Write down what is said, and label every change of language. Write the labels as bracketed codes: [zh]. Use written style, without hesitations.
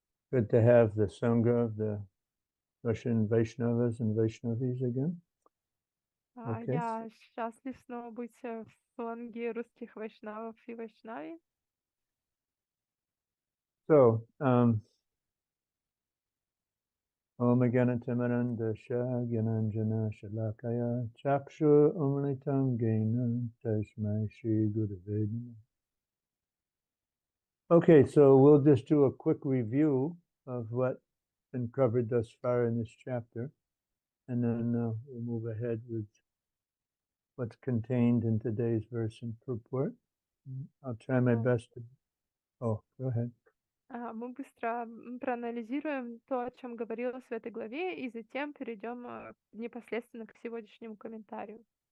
[en] Good to have the Sangha of the Russian Vaishnavas and Vaishnavis again. Okay. [ru] Я счастлив снова быть в сланге русских вайшнавов и вайшнави. [sa] So, Om Gyanatimarandasya Gyananjana Shalakaya Chakshu Umlitam Gena Tasmai Shri Gurave Namaha. [en] Okay, so we'll just do a quick review of what's been covered thus far in this chapter, and then we'll move ahead with what's contained in today's verse and purport. I'll try my best to... Oh, go ahead. [ru] Мы быстро проанализируем то, о чем говорилось в этой главе, и затем перейдем непосредственно к сегодняшнему комментарию.